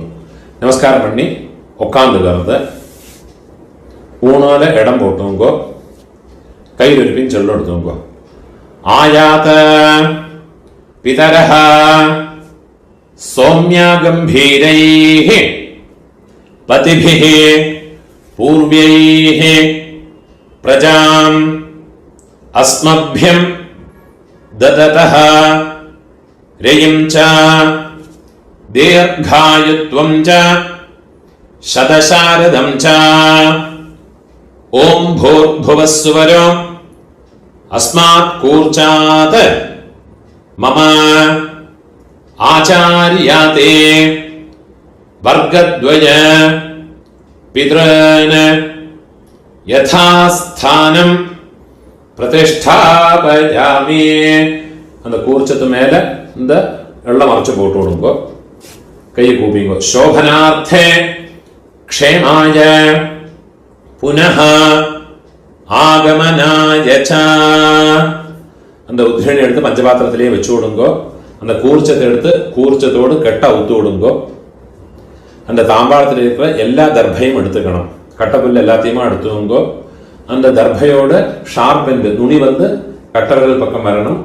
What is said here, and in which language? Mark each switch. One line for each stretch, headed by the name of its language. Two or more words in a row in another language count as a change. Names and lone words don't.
Tamil: நமஸ்காரம் பண்ணி உட்காந்துக்கிறது ஊனால இடம் போட்டுங்கோ. கையில் ஒரு பின் சொல்ல எடுத்துங்கோ.
Sanskrit: आयात पितरः सोम्याः गम्भीरैः पतिभिः पूर्व्यैः प्रजाम् अस्मभ्यं ददतः रयिं च दीर्घायुत्वं च शतशारदं च ॐ भूर्भुवः सुवरो अस्मात् कूर्चात् मम आचार्याते वर्गद्वय पितॄन् यथास्थानं प्रतिष्ठापयामि.
Tamil: அந்த கூர்ச்சத்து மேல இந்த எள்ளை மறைச்சு போட்டு விடுங்கோ. கை கூப்பிங்கோ.
Sanskrit: शोभनार्थे क्षेमाय पुनः आगमनाय च.
Tamil: அந்த உத்ரணி எடுத்து பஞ்சபாத்திரத்திலேயே வச்சு விடுங்கோ. அந்த கூர்ச்சத்தை எடுத்து கூர்ச்சத்தோடு கெட்ட அவுத்து விடுங்கோ. அந்த தாம்பாளத்தில் இருக்கிற எல்லா தர்பையும் எடுத்துக்கணும். கட்டப்புல் எல்லாத்தையுமா எடுத்துங்கோ. அந்த தர்பையோட
English: sharp end
Tamil: நுனி வந்து கட்டர்கள் பக்கம் வரணும்.